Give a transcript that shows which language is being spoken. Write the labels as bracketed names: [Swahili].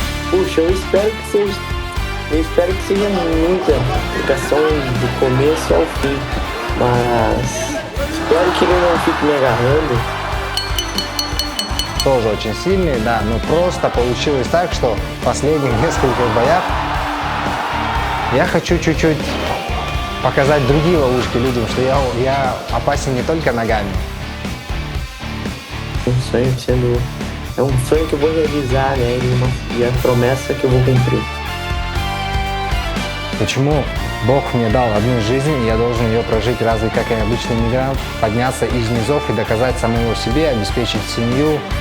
[Portuguese] Puxa, eu espero que seja muita aplicação do começo ao fim, mas espero que ele não fique me agarrando. [Russian] Тоже очень сильный, да, но просто получилось так, что в последних нескольких боях я хочу чуть-чуть показать другие ловушки людям, что я опасен не только ногами. [Portuguese] É um sonho que eu vou realizar, né? E a promessa que eu vou cumprir. [Russian] Почему Бог мне дал одну жизнь, и я должен ее прожить разве как и обычный мигрант, подняться из низов и доказать самому себе, обеспечить семью.